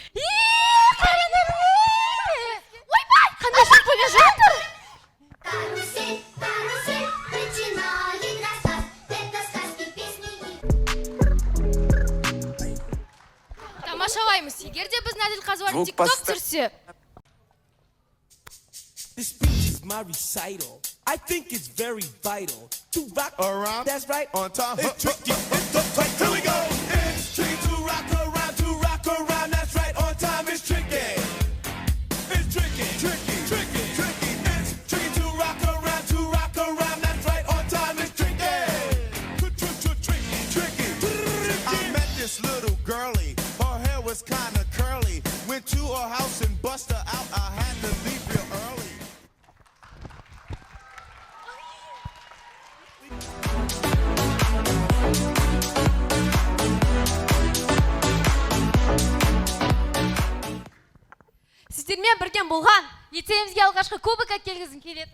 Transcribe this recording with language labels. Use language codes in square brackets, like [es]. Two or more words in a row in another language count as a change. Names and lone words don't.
[kk] Ойбай, қандай шарпымен жатыр? Тамашалаймыз. Егер де біз Нәділ Қазуар TikTok түсірсе. [en] This speech is my recital. I think it's very vital to rock around. That's right. On time. It's tricky. It's the fight. Here we go. It's tricky to rock around. To rock around. That's right. On time. It's tricky. It's tricky. Tricky. Tricky. Tricky. It's tricky to rock around. To rock around. That's right. On time. It's tricky. Tricky. Tricky. I met this little girlie. Her hair was kind of curly. Went to her house and bust her out. I had to leave real early. [kk] Сіздермен бірден болған, лицейімізге алғашқы кубок әкелгізім келетін.